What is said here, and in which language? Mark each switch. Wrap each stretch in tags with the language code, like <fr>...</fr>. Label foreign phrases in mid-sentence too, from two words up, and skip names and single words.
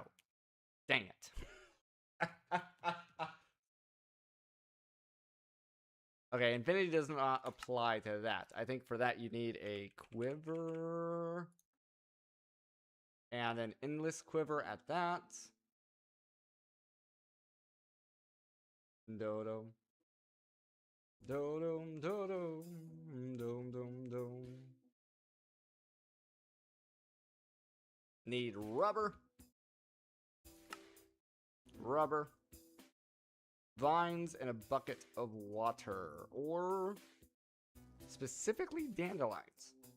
<en>Dang it. Okay, infinity does not apply to that. I think for that you need a quiver. And an endless quiver at that. Dodo. Dodo, dodo, dom, dom, dom. Need rubber. Rubber. Vines and a bucket of water. Or specifically dandelions.</en>